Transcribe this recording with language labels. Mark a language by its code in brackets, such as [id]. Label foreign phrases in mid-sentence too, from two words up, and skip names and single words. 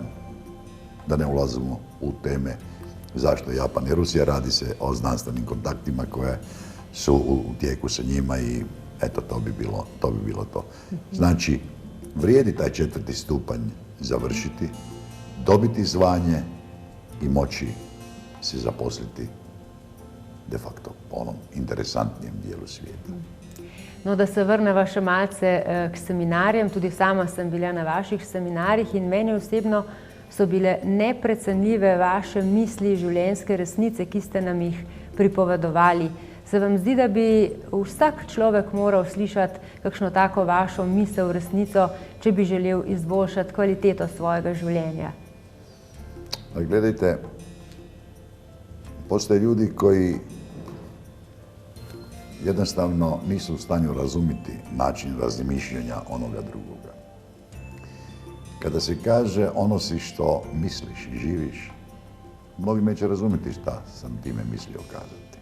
[bs] Da ne ulazimo u teme zašto Japan i Rusija, radi se o znanstvenim kontaktima koje su u tijeku sa njima i eto, to bi bilo to. Znači, vrijedi taj 4. stupanj završiti, dobiti zvanje i moći se zaposliti [la] de facto [bs] po onom interesantnijem dijelu svijeta. [sl] No, da se vrneva še malce k seminarjem, tudi sama sem bila na vaših seminarjih in meni osebno so bile neprecenljive vaše misli, življenjske resnice, ki ste nam jih pripovedovali. Se vam zdi, da bi vsak človek moral slišati kakšno tako vašo misel, resnico, če bi želel izboljšati kvaliteto svojega življenja? [bs] Gledajte, postoje ljudi koji jednostavno nisu u stanju razumjeti način razmišljanja onoga drugoga. Kada se kaže ono si što misliš i živiš, mnogi neće razumjeti šta sam time mislio kazati.